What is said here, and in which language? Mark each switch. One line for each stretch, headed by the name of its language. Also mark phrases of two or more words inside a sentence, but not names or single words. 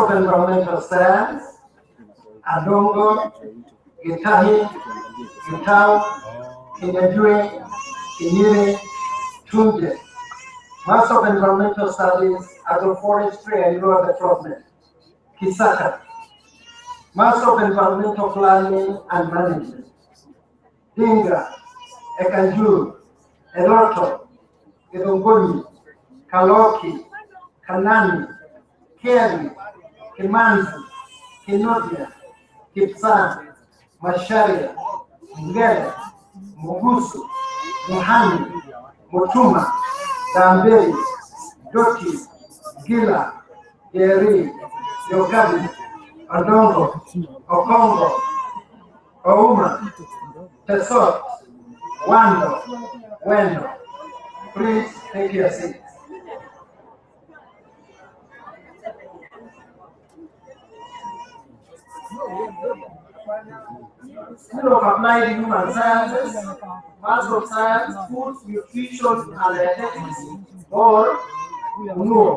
English: of Environmental Science, Adongo, Gitahi, Gitao, Kinyajue, Kinyire, Tunje, Master of Environmental Studies, Agroforestry and Rural Development, Kisaka, Master of Environmental Planning and Management, Dinga, Ekanjuru, Eloto, Edongoni, Kaloki, Kanani, Keri, Kimanzi, Kinodia, Kipsan, Masharia, Ngele, Mugusu, Muhani, Mutuma, Damberi, Doti, Gila, Yeri, Yogabi, Odongo, Okongo, Ouma, Tesot, Wando, Wendo. Please take your seats. School of Applied Human Sciences, Master of Science, Food, Nutrition and Dietetics, or UNUO.